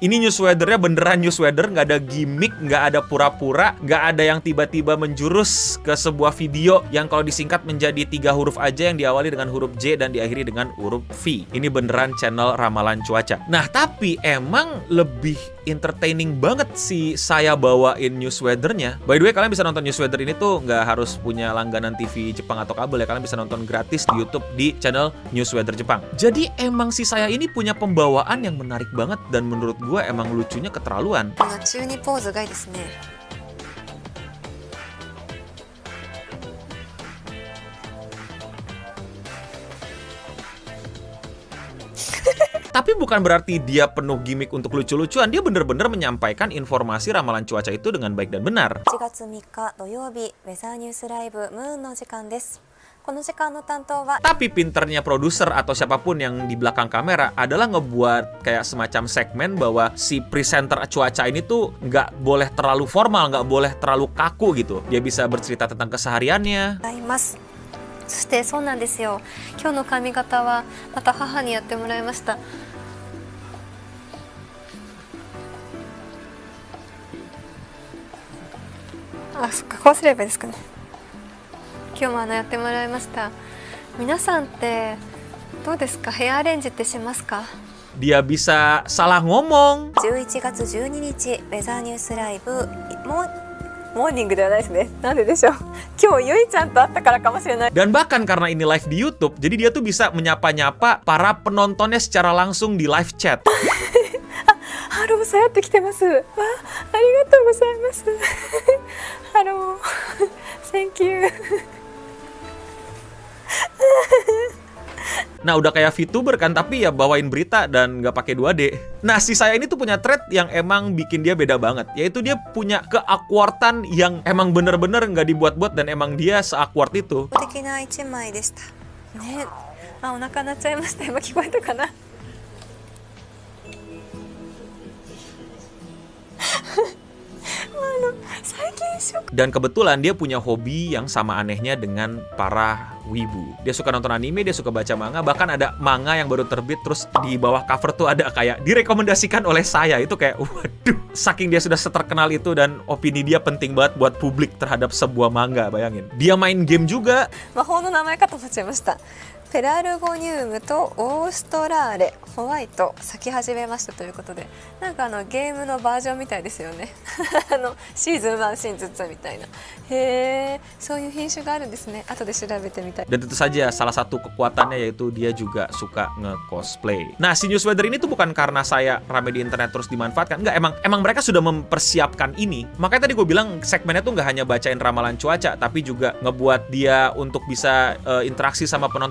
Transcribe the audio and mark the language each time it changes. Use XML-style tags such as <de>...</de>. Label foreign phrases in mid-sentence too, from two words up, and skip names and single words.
<id>Ini news weathernya beneran news weather, nggak ada gimmick, nggak ada pura-pura, nggak ada yang tiba-tiba menjurus ke sebuah video yang kalau disingkat menjadi 3 huruf aja yang diawali dengan huruf J dan diakhiri dengan huruf V. Ini beneran channel ramalan cuaca. Nah, tapi emang lebih entertaining banget sih saya bawain news weathernya.</id> <en>By the way,</en> <id>kalian bisa nonton news weather ini tuh nggak harus punya langganan TV Jepang atau kabel ya. Kalian bisa nonton gratis di YouTube di channel News Weather Jepang. Jadi emang si saya ini punya pembawaan yang menarik banget dan menurut gue emang lucunya keterlaluan. Tapi bukan berarti dia penuh gimmick untuk lucu-lucuan. Dia bener-bener menyampaikan informasi ramalan cuaca itu dengan baik dan benar.</id> <ja>1 月3日土曜日ウェザーニュースライブムーンの時間です。この時間の担当は</ja> <id>Tapi pinternya produser atau siapapun yang di belakang kamera adalah ngebuat kayak semacam segmen bahwa si presenter cuaca ini tuh nggak boleh terlalu formal, nggak boleh terlalu kaku gitu. Dia bisa bercerita tentang kesehariannya.</id> <ja>ございます。そしてそうなんですよ。今日の髪型はまた母にやってもらいました。あ、そっか、こうすればいいですかね。今日もやってもらいました。皆さんってどうですか？ヘアアレンジってしますか</ja> <id>？Dia bisa salah ngomong.</id> <ja>11 月12日ウェザーニュースライブモーニングではないですね。なんででしょう。今日ゆいちゃんと会ったからかもしれない。</ja> <id>Dan bahkan karena ini live di YouTube, jadi dia tuh bisa menyapa-nyapa para penontonnya secara langsung di</id> <en>live chat.</en> <ja>ハローさやってきてます。わ、ありがとうございます。</ja> <en>ハロー、Thank you.</en> <id>Nah, udah kayak VTuber kan, tapi ya bawain berita dan nggak pakai 2D. Nah, si saya ini tuh punya trait yang emang bikin dia beda banget, yaitu dia punya keawkwardan yang emang bener-bener nggak dibuat-buat dan emang dia seawkward itu.</id> <ja>素敵な一枚でした。ね、あ、お腹鳴っちゃいました。今聞こえたかな。</ja> <id>Dan kebetulan dia punya hobi yang sama anehnya dengan para wibu. Dia suka nonton anime, dia suka baca manga, bahkan ada manga yang baru terbit terus di bawah cover tuh ada kayak direkomendasikan oleh saya. Itu kayak waduh, saking dia sudah seterkenal itu dan opini dia penting banget buat publik terhadap sebuah manga, bayangin. Dia main game juga.</id> <ja>魔法の名前かと思っちゃいました。 ペラルゴニウムとオーストラーレホワイト咲き始めましたということで、なんかゲームのバージョンみたいですよね。シーズン1シーズン2みたいな。へえ、そういう品種があるんですね。後で調べてみたい。</ja> <id>Dan tentu saja salah satu kekuatannya yaitu dia juga suka nge-cosplay. Nah, si News Weather ini tuh bukan karena saya rame di internet terus dimanfaatkan. Enggak, emang mereka sudah mempersiapkan ini. Makanya tadi gue bilang segmennya tuh nggak hanya bacain ramalan cuaca, tapi juga ngebuat dia untuk bisa interaksi sama penonton secara</id>